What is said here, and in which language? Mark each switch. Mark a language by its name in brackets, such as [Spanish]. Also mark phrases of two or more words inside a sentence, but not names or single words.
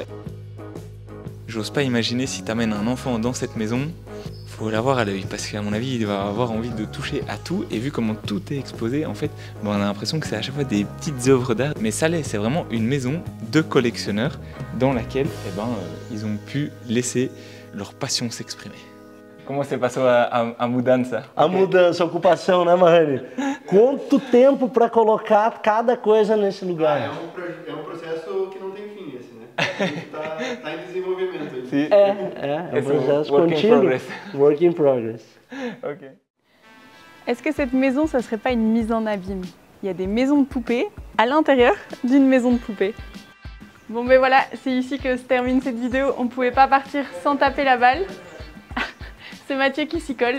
[French] J'ose pas imaginer si tu amènes un enfant dans cette maison, faut l'avoir à l'œil parce qu'à mon avis il va avoir envie de toucher à tout et vu comment tout est exposé en fait on a l'impression que c'est à chaque fois des petites œuvres d'art mais ça l'est, c'est vraiment une maison de collectionneurs dans laquelle ils ont pu laisser leur passion s'exprimer. [Portuguese] Como você passou a mudança? A mudança, a ocupação, né, Marrani? Quanto tempo para colocar cada coisa nesse lugar? É um processo que não tem fim, esse, né? A gente tá em desenvolvimento. Sí. É um processo contínuo. [English] Work in progress. Okay. [French] Est-ce que cette maison, ça serait pas une mise en abîme? Il y a des maisons de poupées à l'intérieur d'une maison de poupées. Bon voilà, c'est ici que se termine cette vidéo. On ne pouvait pas partir sans taper la balle. C'est Mathieu qui s'y colle.